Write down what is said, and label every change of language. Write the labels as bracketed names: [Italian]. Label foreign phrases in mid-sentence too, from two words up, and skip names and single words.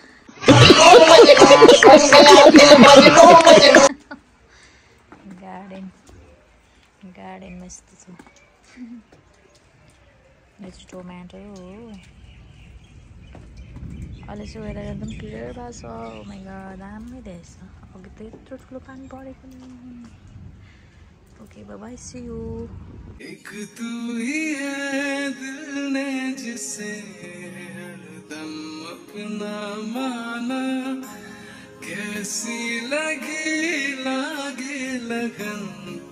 [Nepali] गार्डनमा यस्तो छ. यो चाहिँ टोमेटो हो. अहिले चाहिँ वेदर एकदम क्लियर भएको छ. [English] Oh my god [Nepali] दामी रहेछ. अघि त यत्रो ठुलो पानी परेको नि. [English] Okay bye bye, see you. [Hindi] एक तू ही है दिल ने जिसे हरदम अपना माना. कैसी लगी लगन